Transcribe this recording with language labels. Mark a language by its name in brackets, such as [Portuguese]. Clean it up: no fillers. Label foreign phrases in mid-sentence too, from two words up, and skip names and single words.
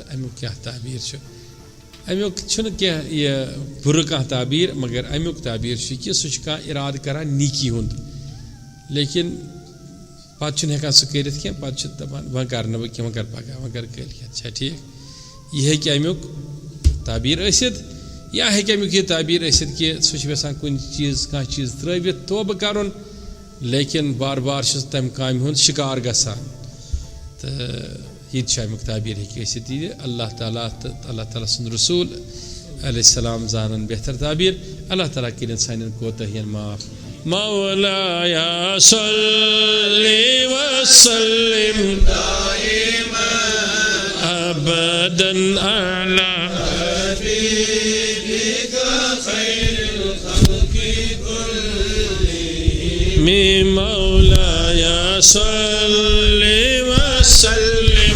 [Kashmiri] امیُک کیٛاہ تعبیٖر چھُ امیُک چھُنہٕ کینٛہہ یہِ بُرٕ کانٛہہ تعبیٖر مگر امیُک تعبیٖر چھُ کہِ سُہ چھُ کانٛہہ اِرادٕ کران نیٖکی ہُنٛد لیکن پتہٕ چھُنہٕ ہٮ۪کان سُہ کٔرِتھ کینٛہہ پتہٕ چھُ دپان وۄنۍ کرٕ نہٕ بہٕ کینٛہہ وۄنۍ کرٕ پگاہ وۄنۍ کرٕ کٲلۍ کٮ۪تھ چھا ٹھیٖک یہِ ہیٚکہِ امیُک تعبیٖر ٲسِتھ یا ہیٚکہِ امیُک یہِ تعبیٖر ٲسِتھ کہِ سُہ چھُ یژھان کُنہِ چیٖز کانٛہہ چیٖز ترٛٲوِتھ توبہٕ کرُن لیکن بار بار چھُ تمہِ کامہِ ہُنٛد شِکار گژھان تہٕ یہ چھُ امیُک تعبیٖر ہیٚکہِ ٲسِتھ یہِ اللہ تعالیٰ تہٕ اللہ تعالیٰ سُنٛد رسوٗل [Arabic] علیہ السلام [Kashmiri] زانن بہتر تعبیٖر اللہ تعالیٰ کٔرِنۍ سانٮ۪ن کوتاہین معاف [Arabic] مولایا صلی وسلم دائما ابدا علی حبیبک خیر الخلق کلهم مولایا صلی وسلم